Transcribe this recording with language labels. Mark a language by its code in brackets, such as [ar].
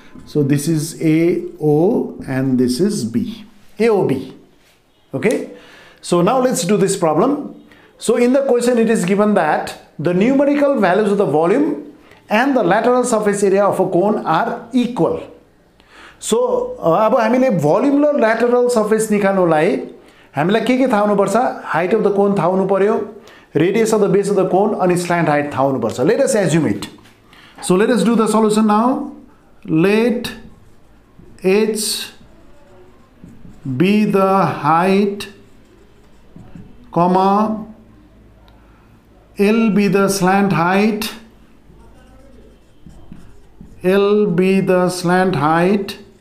[en] So this is AO and this is B, AOB. Okay, so now let's do this problem. So in the question it is given that the numerical values of the volume and the lateral surface area of a cone are equal. [ne] So अब हामीले volume र lateral surface निकाल्नुलाई हामीलाई के थाहा हुनुपर्छ? [en] Height of the cone [ne] थाहा हुनु पर्यो, [en] radius of the base of the cone, and slant height [ne] थाहा हुनुपर्छ. [en] Let us assume it. So let us do the solution now. Let h be the height, comma, L be the slant height, L be the slant height,